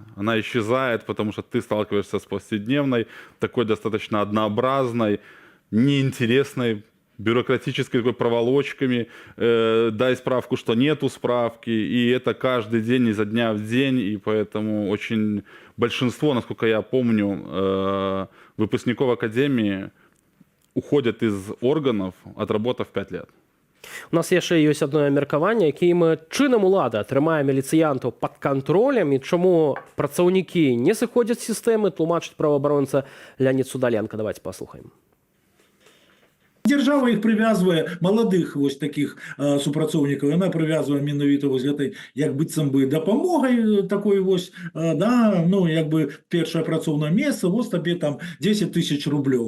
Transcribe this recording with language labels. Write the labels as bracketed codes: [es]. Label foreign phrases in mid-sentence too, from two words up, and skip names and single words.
[ru] Она исчезает, потому что ты сталкиваешься с повседневной, такой достаточно однообразной, неинтересной, бюрократической такой проволочками, дай справку, что нету справки, и это каждый день, изо дня в день, и поэтому очень большинство, насколько я помню, выпускников академии уходят из органов, отработав 5 лет. [be] У нас яшчэ ёсць адно меркаванне, якім чынам улада трымае міліцыянтаў пад кантролем і чаму працаўнікі не сыходзяць з сістэмы, тлумачыць праваабаронца Леонид Судаленко. Давайте паслухаем. Держава іх прывязвае маладых вось такіх супрацоўнікаў, яна прывязвае менавіта вось гэтай як быццам бы дапамогай такой вось, да, ну як бы першае працоўнае месца, вось табе там 10 000 рублёў.